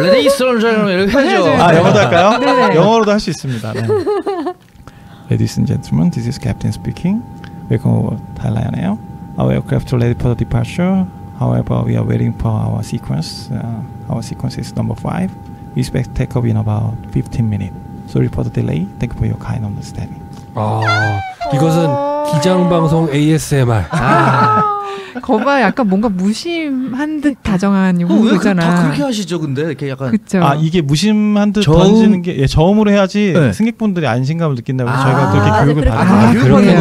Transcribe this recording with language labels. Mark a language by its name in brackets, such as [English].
[English] 레디스 앤 젠틀맨 [Korean] 이렇게 해야죠. 영어도 할까요? 네네. 영어로도 할 수 있습니다. 네. [English] Ladies and gentlemen, this is Captain speaking. Welcome over Thai Lion Air. Our aircraft is ready for the departure. However, we are waiting for our sequence. Our sequence is number 5. We expect takeoff in about 15 minutes. Sorry for the delay. Thank you for your kind understanding. [Korean] 이것은 기장방송 ASMR. 거봐 약간 뭔가 무심한 듯 다정한 용어잖아. 다 그렇게 하시죠, 근데 이렇게 약간. 그쵸. 이게 무심한 듯 던지는 게 저음으로 해야지 네. 승객분들이 안심감을 느낀다고 저희가 그렇게 교육을 받는